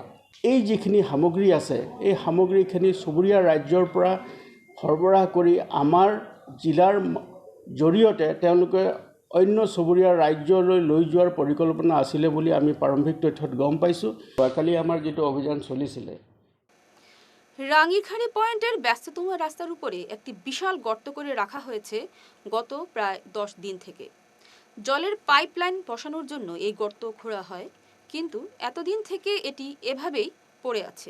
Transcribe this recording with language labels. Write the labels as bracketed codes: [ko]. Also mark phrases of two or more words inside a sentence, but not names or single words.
[as] এই যিখিনি সামগ্ৰী আছে, এই সামগ্ৰীখিনি চুবুৰীয়া ৰাজ্যৰ পৰা সৰবৰাহ কৰি আমাৰ জিলাৰ জৰিয়তে তেওঁলোকে অন্য চুবুৰীয়া ৰাজ্যলৈ লৈ যোৱাৰ পৰিকল্পনা আছিলে বুলি আমি প্ৰাৰম্ভিক তথ্যত গম পাইছোঁ। কালি আমাৰ যিটো অভিযান চলিছিলে, [bn] রাঙ্গিরখাড়ি পয়েন্টের ব্যস্ততম রাস্তার উপরে একটি বিশাল গর্ত করে রাখা হয়েছে গত প্রায় 10 দিন থেকে। জলের পাইপলাইন বসানোর জন্য এই গর্ত খোঁড়া হয়, কিন্তু এতদিন থেকে এটি এভাবেই পড়ে আছে।